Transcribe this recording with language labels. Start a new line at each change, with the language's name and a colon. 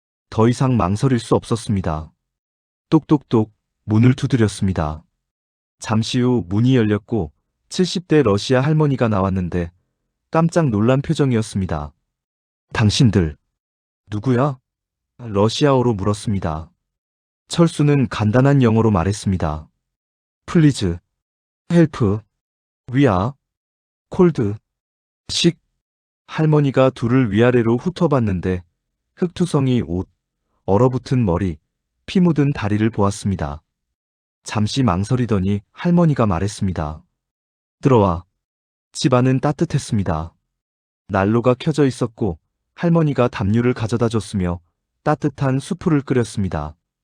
Korean: 더 이상 망설일 수 없었습니다. 똑똑똑 문을 두드렸습니다. 잠시 후 문이 열렸고 70대 러시아 할머니가 나왔는데 깜짝 놀란 표정이었습니다. 당신들 누구야? 러시아어로 물었습니다. 철수는 간단한 영어로 말했습니다.
English: Please, help, we are cold, sick.
Korean: 할머니가 둘을 위아래로 훑어봤는데 흙투성이 옷, 얼어붙은 머리, 피 묻은 다리를 보았습니다. 잠시 망설이더니 할머니가 말했습니다. 들어와. 집안은 따뜻했습니다. 난로가 켜져 있었고 할머니가 담요를 가져다 줬으며 따뜻한 수프를 끓였습니다.